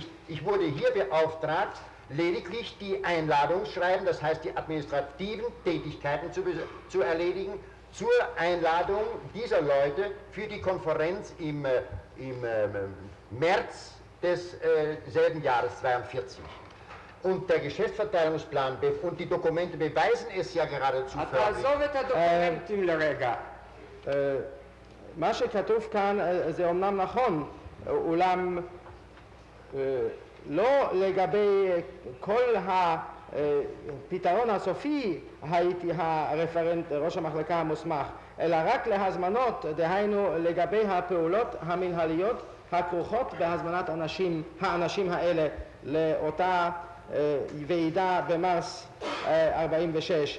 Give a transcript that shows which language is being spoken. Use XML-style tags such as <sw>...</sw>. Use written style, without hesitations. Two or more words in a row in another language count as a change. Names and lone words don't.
<de>Ich wurde hier beauftragt, lediglich die Einladungsschreiben, das heißt die administrativen Tätigkeiten zu erledigen, zur Einladung dieser Leute für die Konferenz im März des selben Jahres 1942. Und der Geschäftsverteilungsplan und die Dokumente beweisen es ja geradezu förmlich.</de> <he>תעזוב את הדוקומנטים לרגע. מה שכתוב כאן זה אומנם נכון, אולם לא לגבי כל הפתרון הסופי הייתי הרפרנט ראש המחלקה המוסמך, אלא רק להזמנות, דהיינו לגבי הפעולות המנהליות הכרוכות בהזמנת האנשים האלה לאותה ועידה במרס 46.</he>